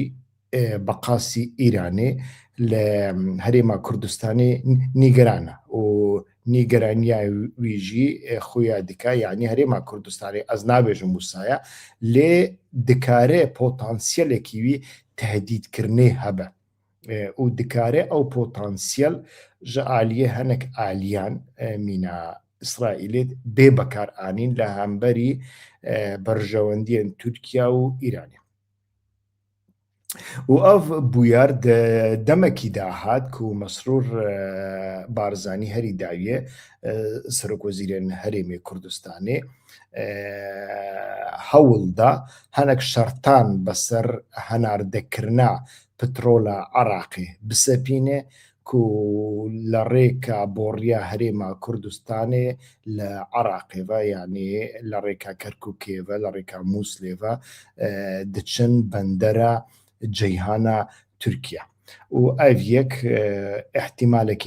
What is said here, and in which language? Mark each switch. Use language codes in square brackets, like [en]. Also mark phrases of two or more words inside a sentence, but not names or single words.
[ku] بەقاسی ئیرانێ لە هەرێما کوردستانی نیگەرانە و نیگەرانیا ویژی خویا دکا یعنی هەرێما کوردستانی ئەز نابێژم وسایە لێ دکارێ پۆتانسیەلێکی وی تهدیدکردنێ هەبە و دکارێ ئەو پۆتانسیەل ji aliyê hinek aliyan mîna İsraîlê bê bekar anîn li hemberî berjewendiyên Tirkiye û Îranê. û ev bûyar demekî da hat ku Mesrûr Barzanî herî dawiye Serokvezîrên Herêmê Kurdistanê hewl da hinek şertan beser henardekirina پترۆلە عراقی بسەپینێ ku لە ڕێکە بۆڕیا هەرێما کوردستانێ لە عراقێڤە یعنی لە ڕێکا کەرکووکێڤە لە ڕێکا مووسلێڤە دچن بەندەرە جەیهانە تورکیا و ئەv یەک احتیمالێکی